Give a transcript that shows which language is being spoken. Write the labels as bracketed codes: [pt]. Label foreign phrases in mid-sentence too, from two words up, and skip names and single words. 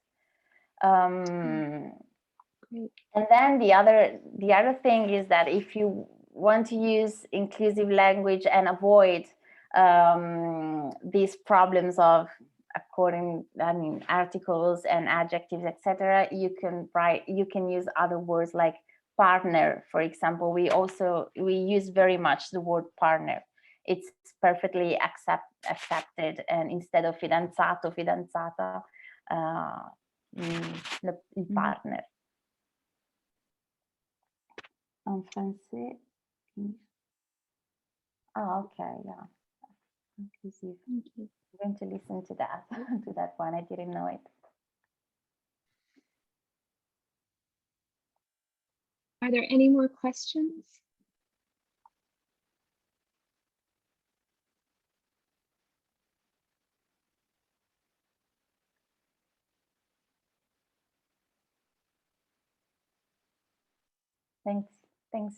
[en] And then the other thing is that if you want to use inclusive language and avoid these problems of articles and adjectives, etc., you can use other words like partner, for example. We use very much the word partner. It's perfectly accepted, and instead of [it] fidanzato, fidanzata, il partner. [fr] En français. [en] Oh, okay, yeah. Inclusive. I'm going to listen to that, to that one. I didn't know it. Are there any more questions? Thanks.